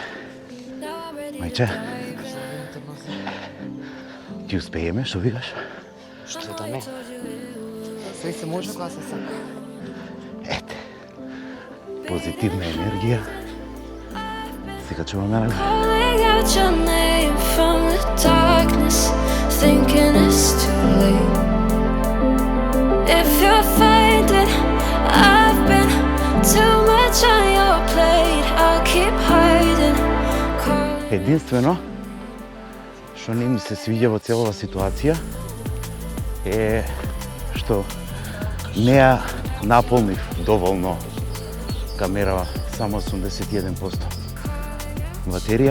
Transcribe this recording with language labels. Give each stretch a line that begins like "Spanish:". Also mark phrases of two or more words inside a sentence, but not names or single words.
Macedonian: Мајче, ти успееме, што викаш? Што да не? Све се може кога се сака. Ете, позитивна енергија. Се качуваме на
English: Calling out your name from the darkness, thinking it's too late. If you're faded, I've been too much on your plate. I'll keep hiding.
Macedonian: Единствено што не ми се свиѓа во целава ситуација е што не ја наполнив доволно камера, само 81% батерија.